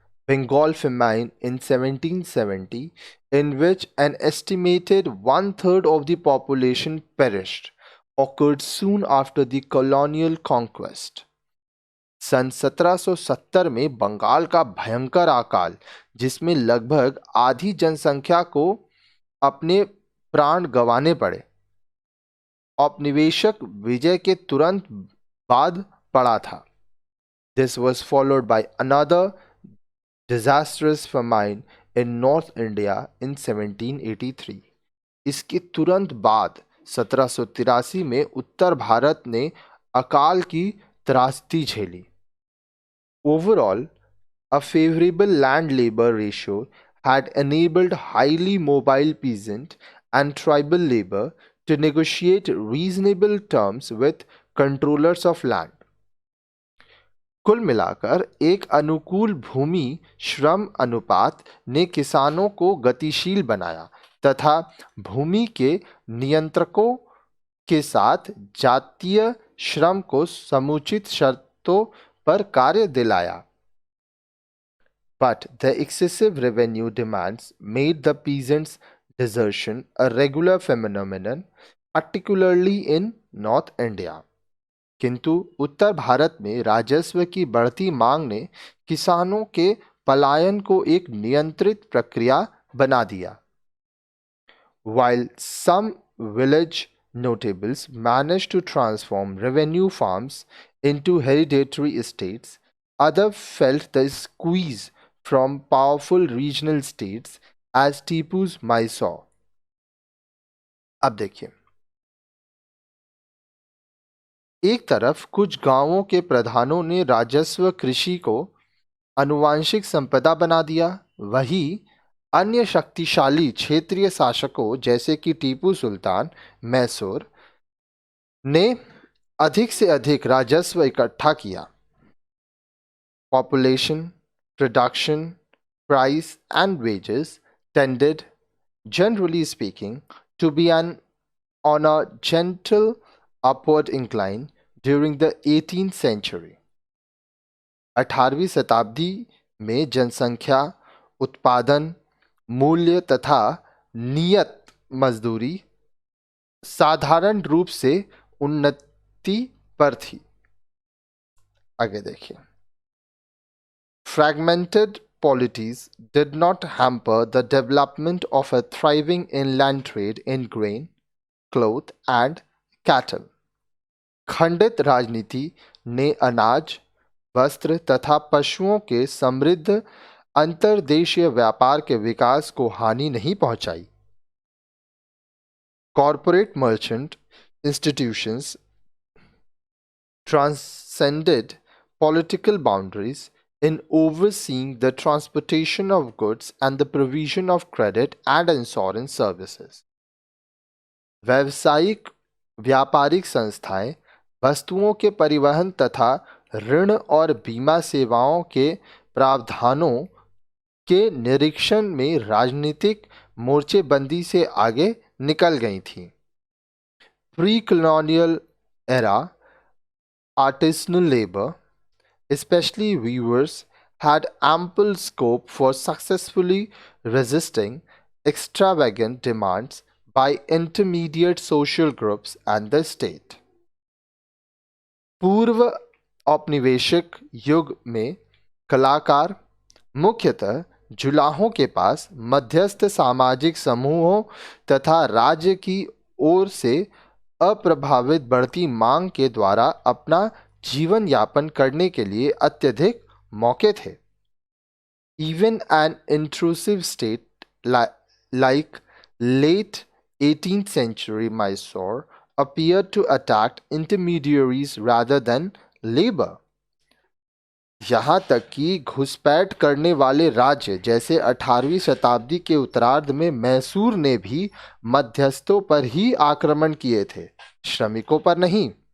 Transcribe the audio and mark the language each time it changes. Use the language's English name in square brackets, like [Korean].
[English] Bengal famine in 1770, in which an estimated one-third of the population perished, occurred soon after the colonial conquest. [Hindi] सन 1770 में बंगाल का भयंकर अकाल, जिसमें लगभग आधी जनसंख्या को अपने प्राण गंवाने पड़े, औपनिवेशिक विजय के तुरंत बाद पड़ा था. [English] This was followed by another disastrous famine in North India in 1783. [Hindi] इसके तुरंत बाद 1783 में उत्तर भारत ने अकाल की त्रासदी झेली. [English] Overall, a favorable land-labor ratio had enabled highly mobile peasant and tribal labor to negotiate reasonable terms with controllers of land. [Hindi] कुल मिलाकर एक अनुकूल भूमि श्रम अनुपात ने किसानों को गतिशील बनाया तथा भूमि के नियंत्रकों के साथ जातीय श्रम को समुचित शर्तों पर कार्य दिलाया. [English] But the excessive revenue demands made the peasants' desertion a regular phenomenon, particularly in North India. [Hindi] किंतु उत्तर भारत में राजस्व की बढ़ती मांग ने किसानों के पलायन को एक नियंत्रित प्रक्रिया बना दिया. [English] While some village notables managed to transform revenue farms into hereditary estates, others felt the squeeze from powerful regional states as Tipu's Mysore. [Hindi] अब देखिए, एक तरफ कुछ गांवों के प्रधानों ने राजस्व कृषि को आनुवंशिक संपदा बना दिया, वहीं अन्य शक्तिशाली क्षेत्रीय शासकों जैसे कि टीपू सुल्तान मैसूर ने अधिक से अधिक राजस्व इकट्ठा किया. [English] Population, production, price and wages tended, generally speaking, to be on a gentle upward incline during the 18th century. [Hindi] 18वीं शताब्दी में जनसंख्या, उत्पादन, मूल्य तथा नियत मजदूरी साधारण रूप से उन्नति पर थी. आगे देखिए. [English] Fragmented polities did not hamper the development of a thriving inland trade in grain, cloth and cattle. [Hindi] खंडित राजनीति ने अनाज, वस्त्र तथा पशुओं के समृद्ध अंतर्देशीय व्यापार के विकास को हानि नहीं पहुंचाई. [English] Corporate merchant institutions transcended political boundaries in overseeing the transportation of goods and the provision of credit and insurance services. [Hindi] व्यावसायिक व्यापारिक संस्थाएं वस्तुओं के परिवहन तथा ऋण और बीमा सेवाओं के प्रावधानों के निरीक्षण में राजनीतिक मोर्चेबंदी से आगे निकल गई थीं. [English] Pre-colonial era artisanal labor, especially weavers, had ample scope for successfully resisting extravagant demands by intermediate social groups and the state. [Hindi] पूर्व औपनिवेशिक युग में कलाकार मुख्यतः जुलाहों के पास मध्यस्थ सामाजिक समूहों तथा राज्य की ओर से अप्रभावित बढ़ती मांग के द्वारा अपना जीवन यापन करने के लिए अत्यधिक मौके थे. [English] Even an intrusive state like late 18th century Mysore appeared to attack intermediaries rather than labor. [Hindi] यहाँ तक कि घुसपैठ करने वाले राज्य जैसे 18वीं शताब्दी के उत्तरार्ध में मैसूर ने भी मध्यस्थों पर ही आक्रमण किए थे, श्रमिकों पर नहीं.